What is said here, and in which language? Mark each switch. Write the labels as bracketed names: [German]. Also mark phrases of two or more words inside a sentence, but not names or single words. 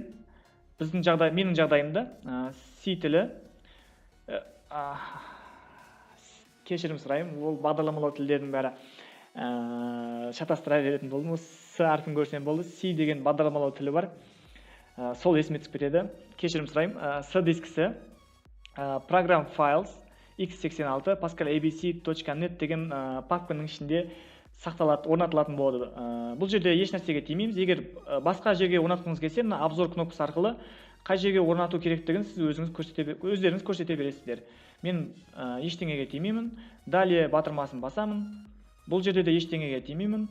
[Kazakh] Менің жағдайымда C тілі, кешірім сұраймын, ол бағдарламалау тілдерінің бәрі шатастыра беретін болдым. С әрпін көрсем болды. C деген бағдарламалау тілі бар. Сол есіме түсіп кетеді. Кешірім сұраймын. С дискісі Program Files x86 pascalabc.net деген папканың ішінде орнатылатын болады. Бұл жерде еш нәрсеге тимейміз. Егер басқа жерге орнатқыңыз келсе, мына обзор кнопкасы арқылы қай жерге орнату керектігін сіз өздеріңіз көрсете бересіздер. Мен ештеңеге тимеймін. Далее батырмасын басамын. Бұл жерде де ештеңеге тимеймін.